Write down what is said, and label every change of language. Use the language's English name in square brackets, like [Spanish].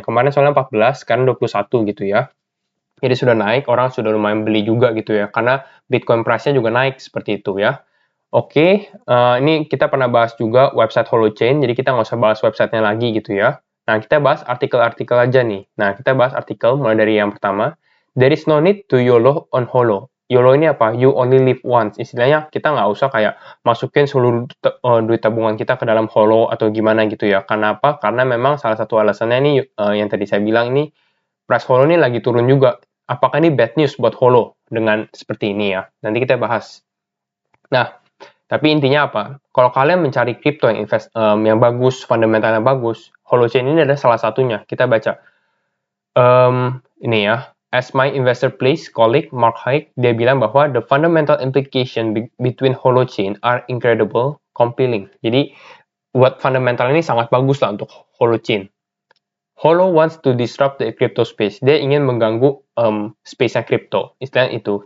[Indonesian] Kemarin soalnya 14, sekarang 21 gitu ya. Jadi sudah naik, orang sudah lumayan beli juga gitu ya, karena Bitcoin price-nya juga naik seperti itu ya. Oke, ini kita pernah bahas juga website Holochain, jadi kita nggak usah bahas websitenya lagi gitu ya. Nah, kita bahas artikel-artikel aja nih. Nah, kita bahas artikel mulai dari yang pertama. [English] There is no need to YOLO on Holo. [Indonesian] YOLO ini apa? You only live once. Istilahnya kita nggak usah kayak masukin seluruh duit tabungan kita ke dalam Holo atau gimana gitu ya. Karena apa? Karena memang salah satu alasannya ini yang tadi saya bilang ini, price Holo ini lagi turun juga. Apakah ini bad news buat Holo dengan seperti ini ya? Nanti kita bahas. Nah, tapi intinya apa? Kalau kalian mencari crypto yang bagus, fundamentalnya bagus, Holochain ini adalah salah satunya. Kita baca. Ini ya. [English] As my investor place colleague Mark Haig, [Indonesian] dia bilang bahwa [English] the fundamental implication between Holochain are incredible, compelling. [Indonesian] Jadi buat fundamental ini sangat bagus lah untuk Holochain. [English] Holo wants to disrupt the crypto space. [Indonesian] Dia ingin mengganggu space-nya crypto, istilahnya itu.